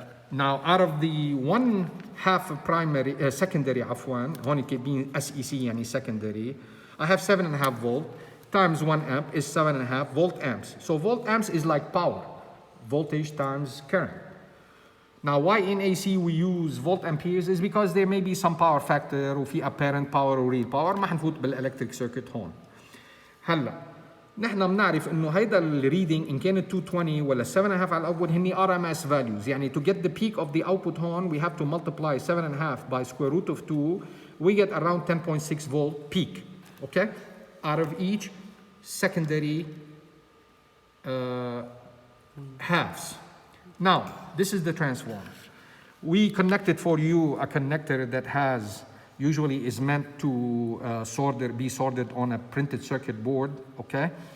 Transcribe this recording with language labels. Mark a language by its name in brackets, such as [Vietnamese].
[English] Now out of the 1/2 of primary, secondary عفوا, هون كاتبين SEC يعني secondary, I have 7.5 volt times 1 amp is 7.5 volt amps. So volt amps is like power, voltage times current. Now why in AC we use volt amperes is because there may be some power factor وفي apparent power و real power. ما حنفوت بالelectric circuit هون. هلا [Arabic] نحن بنعرف انه هيدا الريدنج ان كانت 220 ولا 7.5 على الاوتبوت هني RMS values. [English] يعني to get the peak of the output هون we have to multiply 7.5 by square root of 2, we get around 10.6 volt peak, okay, out of each secondary halves. Now this is the transformer. We connected for you a connector that has usually is meant to be soldered on a printed circuit board, okay?